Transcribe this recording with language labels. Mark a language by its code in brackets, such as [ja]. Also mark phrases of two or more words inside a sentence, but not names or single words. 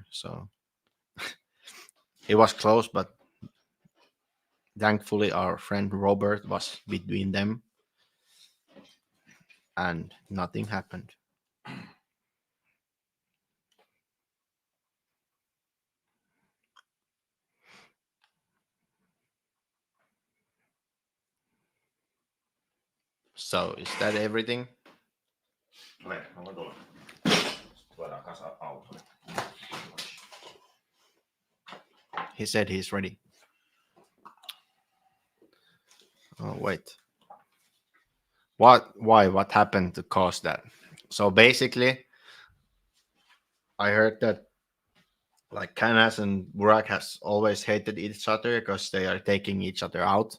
[en] So it was close, but thankfully our friend Robert was between them, and nothing happened. So is that everything? [fi] Ole, mä voin tulla. Tuodaan kasa autolle. [en] He said he's ready. Oh wait. What happened to cause that? So basically, I heard that like Canas and Burak has always hated each other because they are taking each other out.